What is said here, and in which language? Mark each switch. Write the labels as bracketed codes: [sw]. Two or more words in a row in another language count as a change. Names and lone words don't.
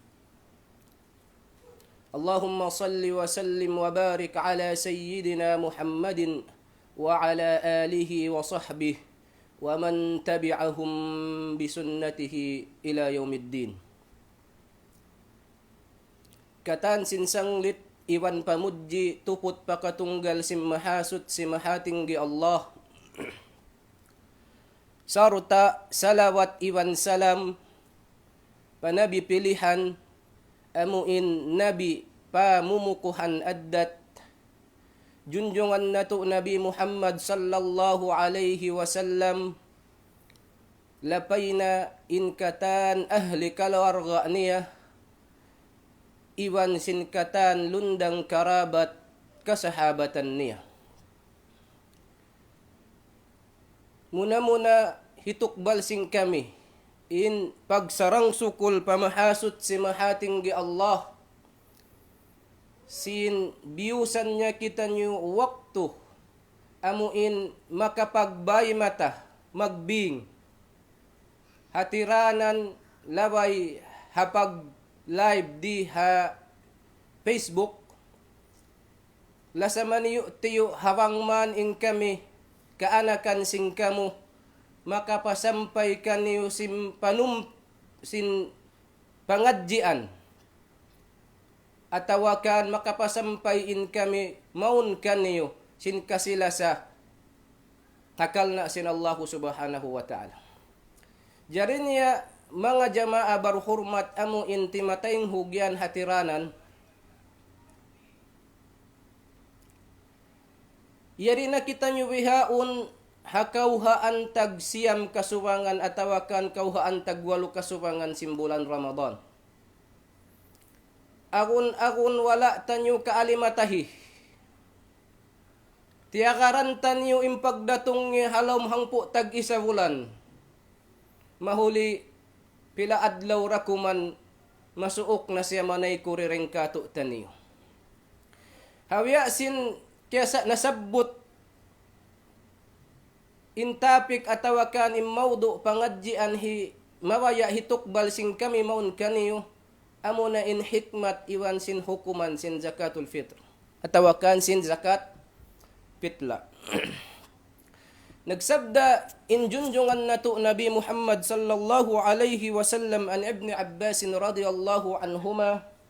[ar] اللهم صل وسلم وبارك على سيدنا محمد وعلى آله وصحبه ومن تبعهم بسنته إلى يوم الدين. [tsg] Katan sinsanglit iwan pamudji tuput pakatunggal simahasut simahatinggi Allah. Sarta salawat iwan salam panabi pilihan amuin nabi pamumukuhan addat junjungan natu Nabi Muhammad [ar] صلى الله عليه وسلم [tsg] lapayna inkatan ahli keluarga niya iwan sinkatan lundang karabat kasahabatan niya. Muna-muna hitukbal sing kami in pagsarang sukul pamahasut si mahatinggi Allah sin biusan niya kita niyo waktu amuin makapagbay mata magbing hatiranan laway hapag live di Facebook lasaman yu tiyo hawang man in kami kaanakan sing kamu makapasampay kaniyo sin pangadjian atawakan makapasampay in kami maun kaniyo sin kasilasa takal na sin Allah [ar] سبحانه وتعالى. [tsg] Jari niya mga [ms] jamaah berhormat [tsg] amu inti matayng hugyan hatiranan. Yari na kita nyo wihaun hakauhaan tag siyam kasuwangan atawakan kauhaan tag walu kasuwangan simbulan Ramadan. Agun wala tanyo kaalimatahi. Tiakaran tanyo impagdatong halom hangpo tag isa bulan. Mahuli pila adlaw rakuman masuok na siya manay kurireng kato taniyo. Hawya sin kaya nasabot intapik atawakan imaudo pangadjian hi mawaya hitukbal sing kami maun kaniyo amo na in hikmat iwan sin hukuman sin [ar] زكاة الفطر [tsg] atawakan sin [ar] زكاة فطرة. [tsg] Nagsabda in junjungan nato Nabi Muhammad [ar] صلى الله عليه وسلم [tsg] an Ibn Abbas [ar] رضي الله عنهما